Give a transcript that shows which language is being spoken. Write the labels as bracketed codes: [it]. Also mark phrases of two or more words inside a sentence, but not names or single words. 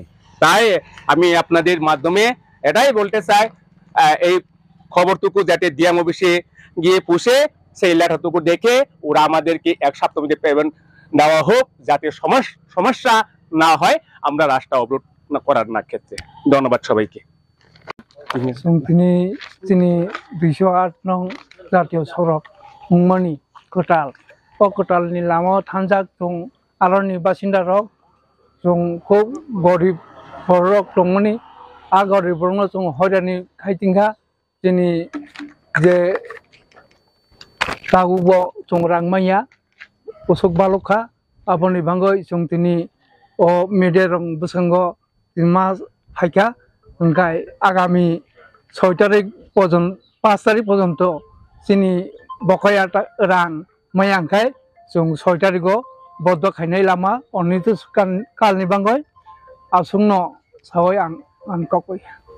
[bn] তাই আমি আপনাদের মাধ্যমে এটাই বলতে চাই, এই খবরটুকু যাতে [en] DM office [bn] গিয়ে পুষে সেই লেটারটুকু দেখে ওরা আমাদেরকে 1 সপ্তাহের মধ্যে পেমেন্ট দেওয়া হোক, যাতে সমস্যা না হয় আমরা রাস্তা অবরোধ করার না ক্ষেত্রে। ধন্যবাদ সবাইকে। তিনি 208 নং জাতীয় সড়ক [brx] মুংমানি কোটাল কোটাलनि लामायाव थांजाक जों आरनि बासिन्दा रक जों खुब गरिब बरक दंमोनि आ गरिबफोरनो जों हयरानि खायथिंखा जोंनि जे दागुबो जों रांमाया उसुक बालुखा आबनि बांगै जों दिनै ओ मेडेरं बसंगो मा फायखा ओंखाय आगामी 6 तारिख पर्यन्त 5 तारिख पर्यन्त जोंनि बकाया रां मायांखाय जों 6 तारिखआव बद्द खायनाय लामा अनिर्दिष्ट कालनि बांगै आसुंनो सावै आं आनकबै।